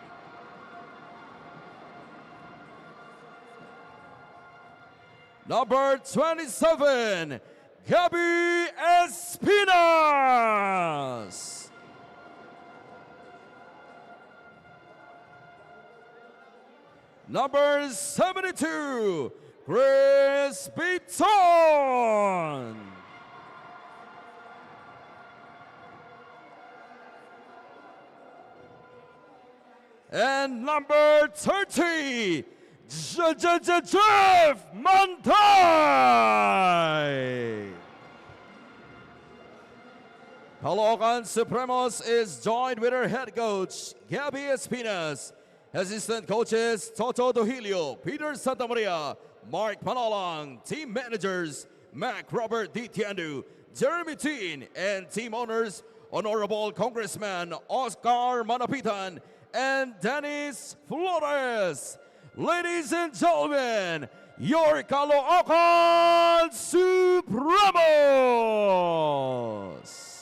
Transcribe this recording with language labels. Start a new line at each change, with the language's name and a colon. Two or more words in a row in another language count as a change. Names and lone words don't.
English: Number 27, Gabby Espinas. number 72, Chris Beaton. And number 30, Jeff Mantay. Caloocan Supremos is joined with her head coach, Gabby Espinas, assistant coaches, Toto Dohilio, Peter Santamaria, Mark Panalang, team managers, Mac Robert D. Tiandu, Jeremy Teen, and team owners, Honorable Congressman Oscar Manapitan, and Dennis Flores. Ladies and gentlemen, your Caloocan Supremos.